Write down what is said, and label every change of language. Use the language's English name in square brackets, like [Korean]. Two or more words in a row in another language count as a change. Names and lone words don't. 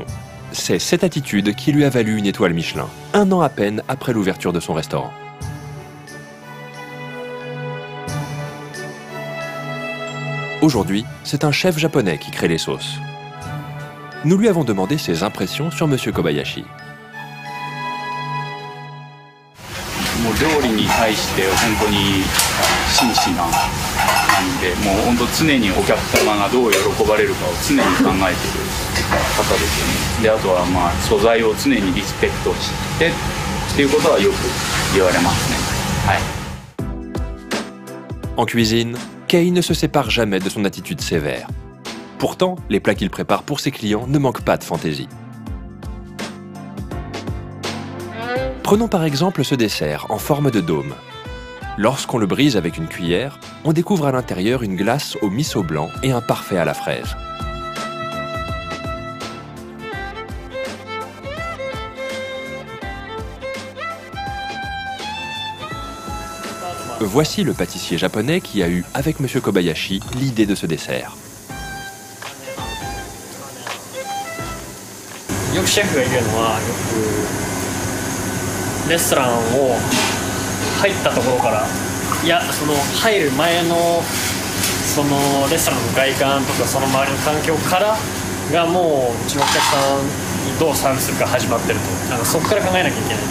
[French] C'est cette attitude qui lui a valu une étoile Michelin, 1 an à peine après l'ouverture de son restaurant. Aujourd'hui, c'est un chef japonais qui crée les sauces. Nous lui avons demandé ses impressions sur Monsieur Kobayashi. [Japanese] もう料理に対して本当に真摯な感じで、もう本当常にお客様がどう喜ばれるかを常に考えている方ですよね。であとはまあ素材を常にリスペクトしてっていうことはよく言われますね。はい。 [French] En cuisine, Kei ne se sépare jamais de son attitude sévère. Pourtant, les plats qu'il prépare pour ses clients ne manquent pas de fantaisie. Prenons par exemple ce dessert en forme de dôme. Lorsqu'on le brise avec une cuillère, on découvre à l'intérieur une glace au miso blanc et un parfait à la fraise. Voici le pâtissier japonais qui a eu, avec Monsieur Kobayashi, l'idée de ce dessert. [Japanese] よくシェフが言うのは、よくレストランを入ったところから、いやその入る前のそのレストランの外観とかその周りの環境からがもううちのお客さんにどうサービスするか始まってると、なんかそこから考えなきゃいけない。